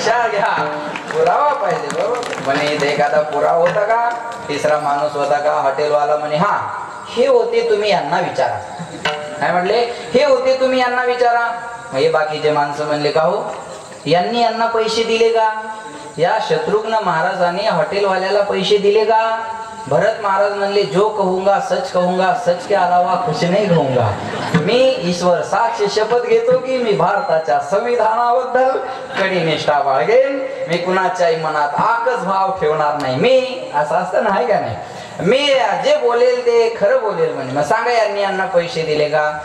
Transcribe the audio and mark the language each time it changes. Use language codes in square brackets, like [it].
[mr] घ्या, पुरावा पाहिजे, बरोबर. म्हणे इथे एखादा पुरावा होता का, तिसरा माणूस होता का. हॉटेलवाला म्हणे हा हे होते, तुम्ही यांना विचारा. काय म्हटले, हे होते, तुम्ही यांना विचारा. मग हे बाकीचे माणसं म्हणले का हो, यांना पैसे दिले का, या शत्रुघ्न महाराजांनी हॉटेलवाल्याला पैसे दिले का. भरत महाराज म्हणले [hi] जो कहूंगा सच कहूंगा, सच के अलावा कुछ नहीं कहूंगा. [mr] मी ईश्वर साक्ष शपथ घेतो की मी भारताच्या संविधानाबद्दल कडी निष्ठा बाळगेन. मी कुणाच्याही मनात आकच भाव ठेवणार नाही. मी असं असतं ना, आहे का नाही. मी जे बोलेल ते खरं बोलेल. म्हणजे मग सांगा यांना पैसे दिले का.